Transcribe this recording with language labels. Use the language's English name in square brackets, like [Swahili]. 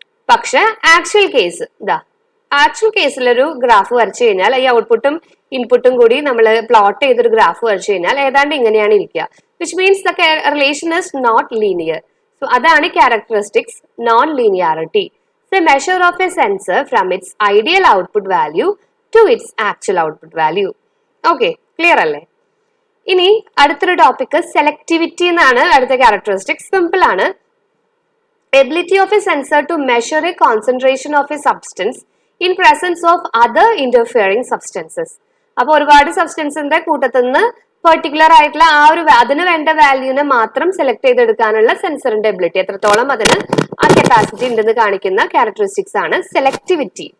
[Malayalam] പക്ഷെ actual case ഇതാ, actual കേസിൽ ഒരു ഗ്രാഫ് വരച്ചു കഴിഞ്ഞാൽ ഈ ഔട്ട്പുട്ടും ഇൻപുട്ടും കൂടി നമ്മൾ പ്ലോട്ട് ചെയ്തൊരു ഗ്രാഫ് വരച്ചു കഴിഞ്ഞാൽ ഏതാണ്ട് ഇങ്ങനെയാണ് ഇരിക്കുക. [English] Which means the relation is not linear. So [Malayalam] അതാണ് [English] Characteristics non linearity. The measure of a sensor from its ideal output value to its actual output value. Okay, clear [Malayalam] അല്ലേ? ഇനി അടുത്തൊരു ടോപ്പിക് സെലക്ടിവിറ്റി എന്നാണ്. അടുത്ത ക്യാരക്ടറിസ്റ്റിക്സ് സിമ്പിൾ ആണ്. [English] Ability of a sensor to measure a concentration of a substance in presence of other interfering substances. [Malayalam] അപ്പൊ ഒരുപാട് സബ്സ്റ്റൻസിന്റെ കൂട്ടത്തിൽ നിന്ന് പെർട്ടിക്കുലർ ആയിട്ടുള്ള ആ ഒരു അതിന് വേണ്ട വാല്യൂനെ മാത്രം സെലക്ട് ചെയ്തെടുക്കാനുള്ള സെൻസറിന്റെ എബിലിറ്റി, എത്രത്തോളം അതിന് ആ കപ്പാസിറ്റി ഉണ്ടെന്ന് കാണിക്കുന്ന ക്യാരക്ടറിസ്റ്റിക്സ് ആണ് സെലക്ടിവിറ്റി.